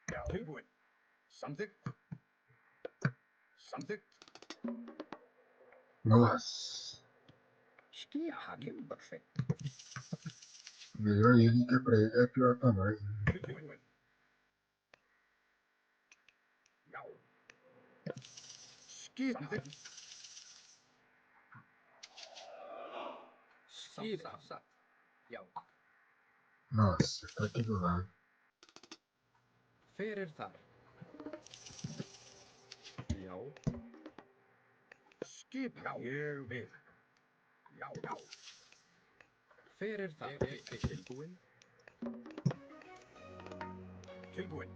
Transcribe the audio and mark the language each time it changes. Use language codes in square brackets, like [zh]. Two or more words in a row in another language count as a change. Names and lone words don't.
[is] Tilbúin. Samþykkt. Samþykkt. [pt] Nossa. [is] Skipan Timbersveit. [pt] Melhor ele que pra ele é pior pra nós. [is] Tilbúin. Já. Skipan. Skipan. Já. [pt] Nossa, tá aqui do lado. [is] Fyrir þar. Já. Skipan. Ég vil. Já, já. Fyrir þar. Tilbúin. Tilbúin.